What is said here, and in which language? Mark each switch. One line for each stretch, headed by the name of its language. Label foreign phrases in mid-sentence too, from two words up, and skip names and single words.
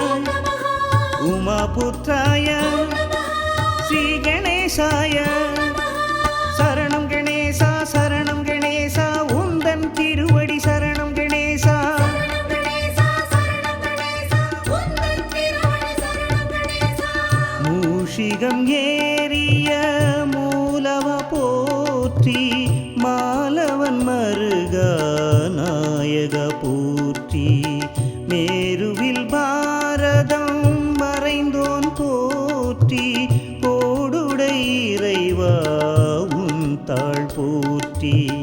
Sanskrit: उमापुत्राय श्रीगणेशाय शरणं गणेशा
Tamil: உன்றன் திருவடி
Sanskrit: शरणं गणेशा
Tamil: मूषिकम् ஏறிய மூலவ போற்றி மாலவன் மருகா நாயக போற்றி மேருவில் பாரதம் மறைந்தோன் போற்றி கோடுடை இறைவா உன் தாழ் போற்றி